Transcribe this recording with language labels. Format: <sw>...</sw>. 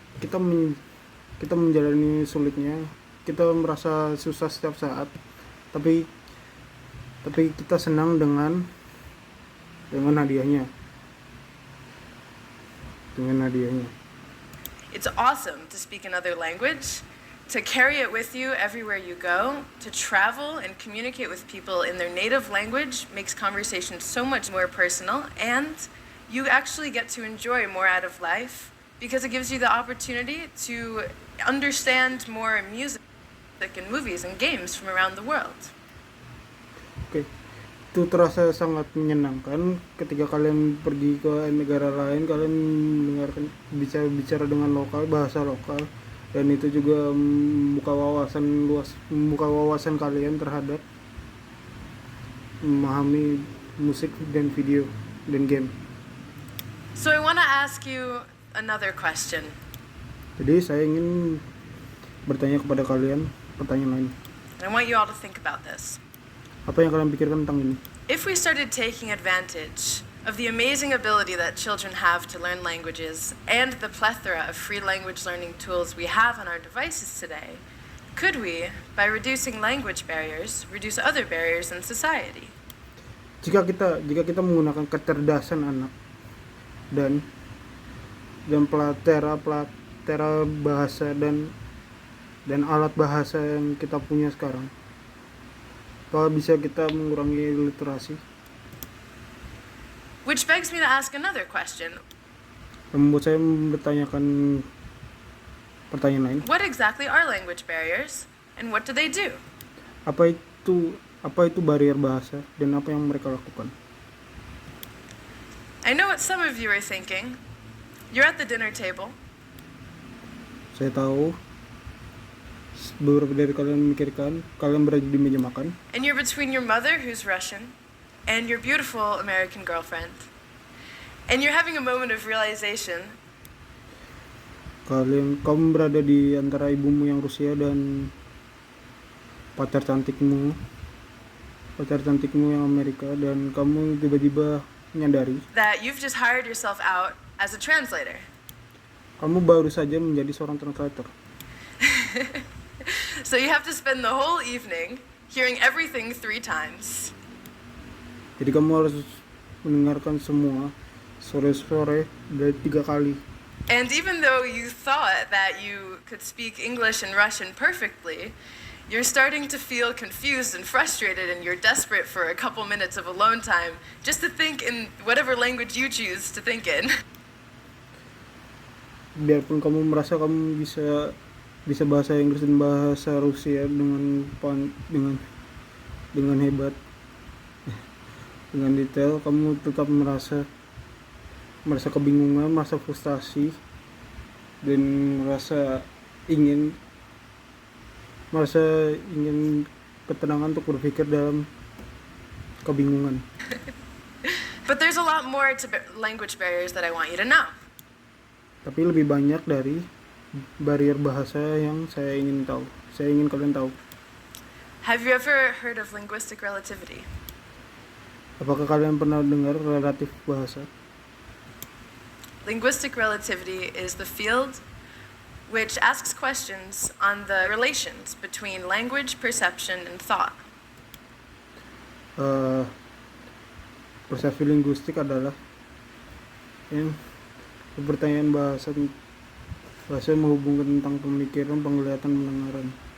<id>Kita menjalani sulitnya, kita merasa susah setiap saat, tapi kita senang dengan hadiahnya.</id> <en>It's awesome to speak another language, to carry it with you everywhere you go, to travel and communicate with people in their native language makes conversation so much more personal, and you actually get to enjoy more out of life because it gives you the opportunity to understand more music and movies and games from around the world.</en> <id>Oke. Itu terasa sangat menyenangkan ketika kalian pergi ke negara lain, kalian mendengarkan bicara dengan bahasa lokal, dan itu juga membuka wawasan kalian terhadap memahami musik dan video dan game.</id> <en>So I want to ask you another question.</en> <id>Jadi saya ingin bertanya kepada kalian pertanyaan lain.</id> <en>And I want you all to think about this.</en> <id>Apa yang kalian pikirkan tentang ini?</id> <en>If we started taking advantage of the amazing ability that children have to learn languages and the plethora of free language learning tools we have on our devices today, could we, by reducing language barriers, reduce other barriers in society?</en> <id>Jika kita menggunakan kecerdasan anak dan platera bahasa dan alat bahasa yang kita punya sekarang, kalau bisa kita mengurangi literasi.</id> <en>Which begs me to ask another question.</en> <id>Membuat saya bertanyakan pertanyaan lain.</id> <en>What exactly are language barriers, and what do they do?</en> <id>Apa itu barier bahasa dan apa yang mereka lakukan?</id> <en>I know what some of you are thinking. You're at the dinner table.</en> <id>Saya tahu beberapa dari kalian memikirkan kalian berada di meja makan.</id> <en>And you're between your mother, who's Russian, and your beautiful American girlfriend. And you're having a moment of realization.</en> <id>Kamu berada di antara ibumu yang Rusia dan pacar cantikmu yang Amerika, dan kamu tiba-tiba menyadari</id> <en>That you've just hired yourself out as a translator.</en> <id>kamu baru saja menjadi seorang translator.</id> <en>So you have to spend the whole evening hearing everything 3 times.</en> <id>Jadi kamu harus mendengarkan semua sore-sore dari 3 kali.</id> <en>And even though you thought that you could speak English and Russian perfectly, you're starting to feel confused and frustrated, and you're desperate for a couple minutes of alone time just to think in whatever language you choose to think in.</en> <id>Biarpun kamu merasa kamu bisa bahasa Inggris dan bahasa Rusia dengan hebat, dengan detail, kamu tetap merasa kebingungan, merasa frustasi, dan merasa ingin ketenangan untuk berpikir dalam kebingungan.</id> <en>But there's a lot more to language barriers that I want you to know.</en> <id>Tapi lebih banyak dari barrier bahasa yang saya ingin kalian tahu.</id> <en>Have you ever heard of linguistic relativity?</en> <id>Apakah kalian pernah dengar relatif bahasa?</id> <en>Linguistic relativity is the field which asks questions on the relations between language, perception, and thought.</en> <id>Persepsi linguistik adalah pertanyaan bahasa menghubungkan tentang pemikiran, penglihatan, pendengaran.</id>